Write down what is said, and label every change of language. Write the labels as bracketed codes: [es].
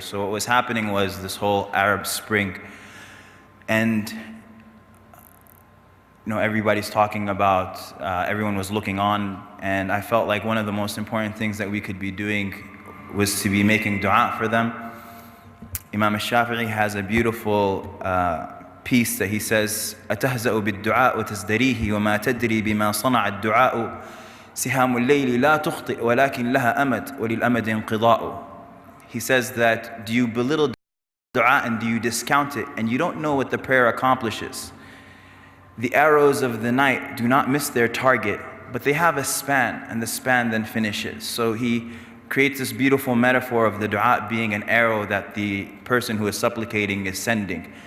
[en] So what was happening was this whole Arab Spring, and everybody's talking about, everyone was looking on, and I felt like one of the most important things that we could be doing was to be making dua for them. Imam al-Shafi'i has a beautiful piece that he says, [ar] أتهزأ بالدعاء وتزدريه وما تدري بما صنع الدعاء سهام الليل لا تخطئ ولكن لها أمد وللأمد انقضاء. [en] He says that, do you belittle dua and do you discount it, and you don't know what the prayer accomplishes? The arrows of the night do not miss their target, but they have a span, and the span then finishes. So he creates this beautiful metaphor of the dua being an arrow that the person who is supplicating is sending.